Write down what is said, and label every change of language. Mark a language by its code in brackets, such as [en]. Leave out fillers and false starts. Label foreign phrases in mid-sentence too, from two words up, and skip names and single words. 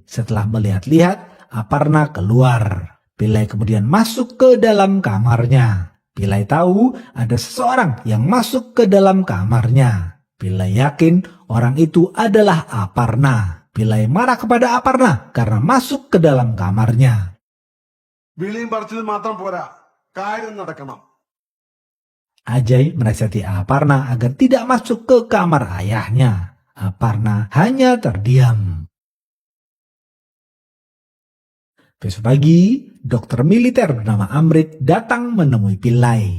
[id] Setelah melihat-lihat, Aparna keluar. Pillai kemudian masuk ke dalam kamarnya. Pillai tahu ada seseorang yang masuk ke dalam kamarnya. Pillai yakin orang itu adalah Aparna. Pillai marah kepada Aparna karena masuk ke dalam kamarnya. [ml] വിളിയും പറിച്ചത് മാത്രം പോരാ, കാര്യം നടക്കണം. [id] Ajay menasihati Aparna agar tidak masuk ke kamar ayahnya. Aparna hanya terdiam. Besok pagi, dokter militer bernama Amrit datang menemui Pillai.